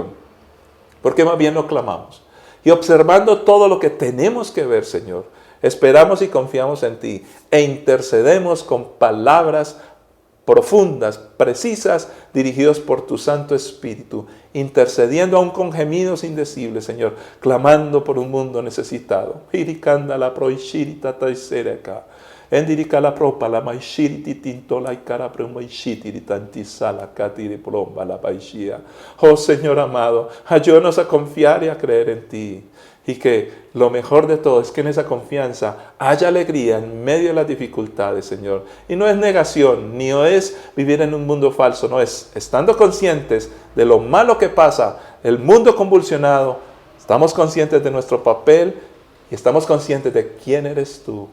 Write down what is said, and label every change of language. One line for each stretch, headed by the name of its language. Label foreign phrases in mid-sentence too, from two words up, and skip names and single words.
Spanish: Porque más bien no clamamos. Y observando todo lo que tenemos que ver, Señor, esperamos y confiamos en ti e intercedemos con palabras profundas, precisas, dirigidos por tu Santo Espíritu, intercediendo aún con gemidos indecibles, Señor, clamando por un mundo necesitado. Hirikanda proishirita taisereka. Endirika la propa la maishiriti tintola y cara premoishitiri tantisala katiri plomba la paishia. Oh Señor amado, ayúdanos a confiar y a creer en ti. Y que lo mejor de todo es que en esa confianza haya alegría en medio de las dificultades, Señor. Y no es negación, ni es vivir en un mundo falso, no es estando conscientes de lo malo que pasa, el mundo convulsionado, estamos conscientes de nuestro papel y estamos conscientes de quién eres tú.